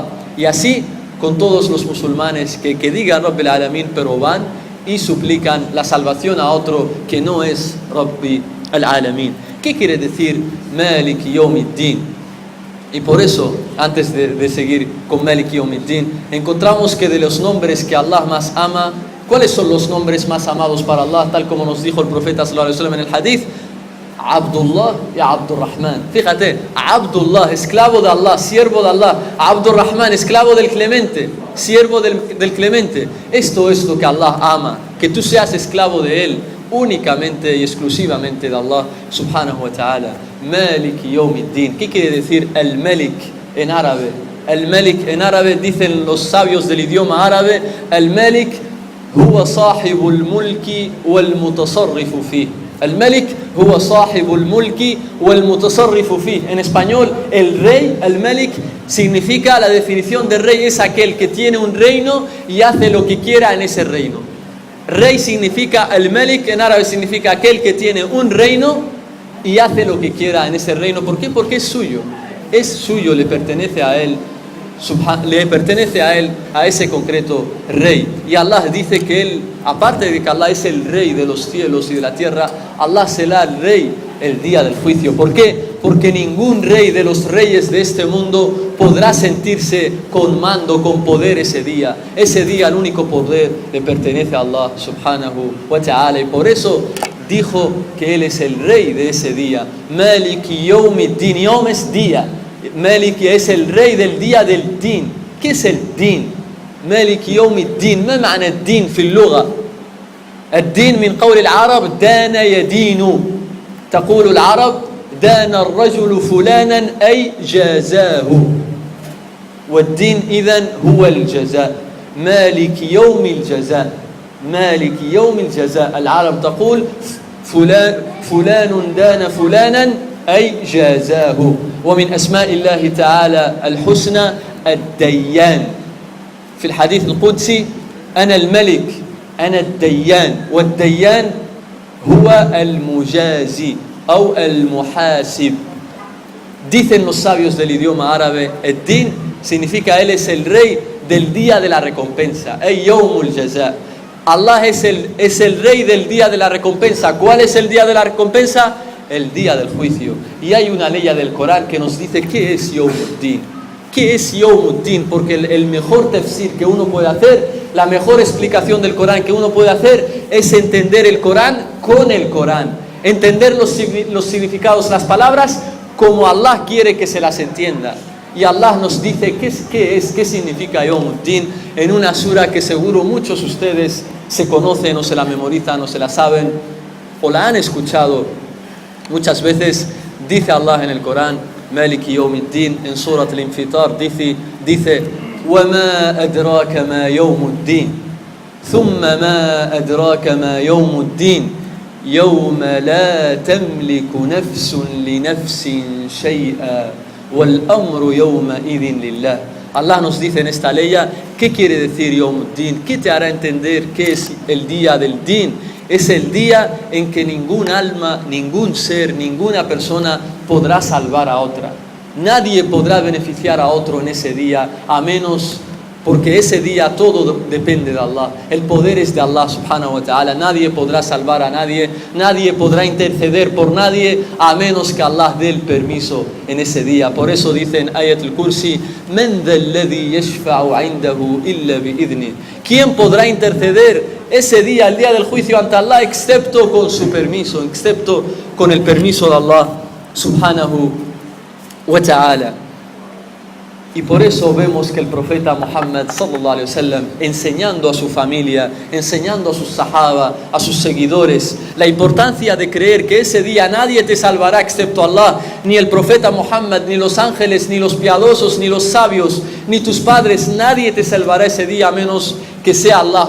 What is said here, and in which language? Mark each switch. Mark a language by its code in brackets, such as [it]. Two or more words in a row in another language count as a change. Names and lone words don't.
[es] Y así con todos los musulmanes que digan [ar] رب العالمين, [es] pero van y suplican la salvación a otro que no es [ar] رب العالمين. [es] ¿Qué quiere decir [ar] مالك يوم الدين? [es] Y por eso, antes de seguir con [ar] مالك يوم الدين, [es] encontramos que de los nombres que Allah más ama, ¿cuáles son los nombres más amados para Allah? Tal como nos dijo el profeta [ar] صلى الله عليه وسلم [es] en el hadith, Abdullah y Abdurrahman. Fíjate, Abdullah, esclavo de Allah, siervo de Allah. Abdurrahman, esclavo del Clemente, siervo del Clemente. Esto es lo que Allah ama, que tú seas esclavo de Él, únicamente y exclusivamente de Allah [ar] سبحانه وتعالى. مالك يوم الدين. [es] ¿Qué quiere decir el Malik en árabe? El Malik en árabe, dicen los sabios del idioma árabe, [ar] الملك هو صاحب الملك والمتصرف فيه. الملك هو صاحب الملك والمتصرف فيه. [es] En español, el rey, el Malik, significa, la definición de rey es aquel que tiene un reino y hace lo que quiera en ese reino. Rey significa, el Malik en árabe significa aquel que tiene un reino y hace lo que quiera en ese reino. ¿Por qué? Porque es suyo. Es suyo, le pertenece a él. Le pertenece a él, a ese concreto rey. Y Allah dice que él, aparte de que Allah es el rey de los cielos y de la tierra, Allah será el rey el día del juicio. ¿Por qué? Porque ningún rey de los reyes de este mundo podrá sentirse con mando, con poder ese día. Ese día el único poder le pertenece a Allah [ar] سبحانه وتعالى. [es] Y por eso dijo que él es el rey de ese día. [ar] مالك يوم الدين. [es] Yawm es día. Malik es el rey del día del din. ¿Qué es el din? [ar] مالك يوم الدين. ما معنى الدين في اللغة؟ الدين من قول العرب دان يدين. تقول العرب دان الرجل فلانا أي جازاه. والدين إذن هو الجزاء. مالك يوم الجزاء. مالك يوم الجزاء. العرب تقول فلان دان فلانا أي جازاه. ومن أسماء الله تعالى الحسنى الديان. في الحديث القدسي أنا الملك أنا الديان. والديان هو المجازي أو المحاسب. [es] Dicen los sabios del idioma árabe, el-din significa él es el rey del día de la recompensa. [ar] أي يوم الجزاء. [es] Allah es el rey del día de la recompensa. ¿Cuál es el día de la recompensa? El día del juicio. Y hay una ley del Corán que nos dice qué es Yawmuddin. ¿Qué es Yawmuddin? Porque el mejor tafsir que uno puede hacer, la mejor explicación del Corán que uno puede hacer es entender el Corán con el Corán. Entender los significados, las palabras como Allah quiere que se las entienda. Y Allah nos dice qué significa Yawmuddin en una sura que seguro muchos de ustedes se conocen o se la memorizan o se la saben o la han escuchado muchas veces. Dice Allah en el Corán, [ar] مالك يوم الدين, [es] en Surat al-Infitar, dice [ar] وَمَا أَدْرَاكَ مَا يَوْمُ الدِّينِ ثُمَّ مَا أَدْرَاكَ مَا يَوْمُ الدِّينِ يَوْمَ لَا تَمْلِكُ نَفْسٌ لِنَفْسٍ شَيْئًا وَالْأَمْرُ يَوْمَئِذٍ لِلَّهِ. [es] Allah nos dice en esta ley, ¿qué quiere decir Yawmuddin? ¿Qué te hará entender qué es el día del din? Es el día en que ningún alma, ningún ser, ninguna persona podrá salvar a otra. Nadie podrá beneficiar a otro en ese día, a menos porque ese día todo depende de Allah. El poder es de Allah [ar] سبحانه وتعالى. [es] Nadie podrá salvar a nadie, nadie podrá interceder por nadie, a menos que Allah dé el permiso en ese día. Por eso dice en [ar] Ayat al-Kursi, "من ذا الذي يشفع عنده إلا بإذنه". [es] ¿Quién podrá interceder ese día, el día del juicio ante Allah, excepto con su permiso, excepto con el permiso de Allah [ar] سبحانه وتعالى? [es] Y por eso vemos que el profeta Muhammad [ar] صلى الله عليه وسلم, [es] enseñando a su familia, enseñando a sus sahaba, a sus seguidores, la importancia de creer que ese día nadie te salvará excepto Allah, ni el profeta Muhammad, ni los ángeles, ni los piadosos, ni los sabios, ni tus padres, nadie te salvará ese día a menos que sea Allah.